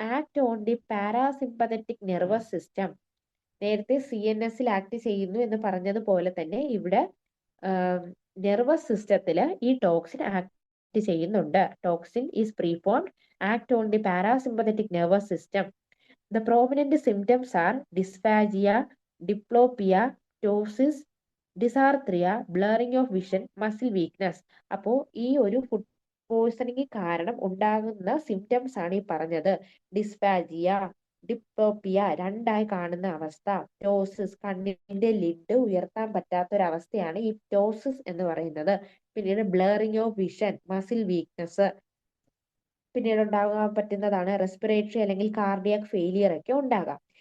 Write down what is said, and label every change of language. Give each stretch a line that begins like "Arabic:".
English: Act on the parasympathetic nervous system.
Malayalam: നേരത്തെ CNS act ചെയ്യുന്നു എന്ന് പറഞ്ഞതുപോലെ തന്നെ ഇവിടെ നെർവസ് സിസ്റ്റത്തില് ഈ ടോക്സിൻ ആക്ട് ചെയ്യുന്നുണ്ട്.
English: Toxin is preformed, act on the parasympathetic nervous system. The prominent symptoms are dysphagia, diplopia, ptosis, dysarthria, blurring of vision, muscle weakness.
Malayalam: അപ്പോൾ ഈ ഒരു ഫുഡ് പോയ്സണിങ് കാരണം ഉണ്ടാകുന്ന സിംറ്റംസ് ആണ് ഈ പറഞ്ഞത്. ഡിസ്ഫാജിയ, ഡിപ്ലോപ്പിയ, രണ്ടായി കാണുന്ന അവസ്ഥ, പ്റ്റോസിസ്, കണ്ണിന്റെ ലിഡ് ഉയർത്താൻ പറ്റാത്ത ഒരു അവസ്ഥയാണ് ഈ പ്റ്റോസിസ് എന്ന് പറയുന്നത്. പിന്നീട് blurring of vision, muscle weakness, പിന്നീട് ഉണ്ടാകാൻ പറ്റുന്നതാണ് റെസ്പിറേറ്ററി അല്ലെങ്കിൽ കാർഡിയാക് ഫെയിലിയർ ഒക്കെ ഉണ്ടാകാം.